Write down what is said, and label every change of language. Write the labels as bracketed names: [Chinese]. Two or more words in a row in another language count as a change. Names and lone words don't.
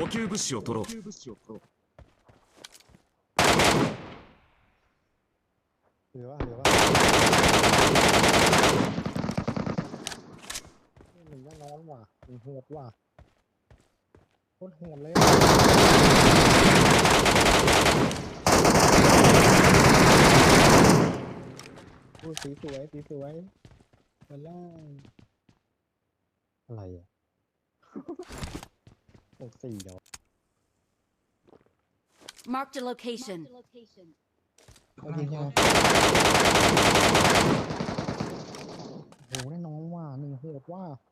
[Japanese] 物資を取ろう。 [Thai] เหลือว่ามึงแน่นอนว่ะมึงโหดว่ะโคตรโหดเลยพูดสีสวยมาไล่อะไรอ่ะ64เดี๋ยว [English] Marked a location. [Thai] โอเคใช่ไหมโหแน่นอนว่ะหนึ่งโหดว่ะ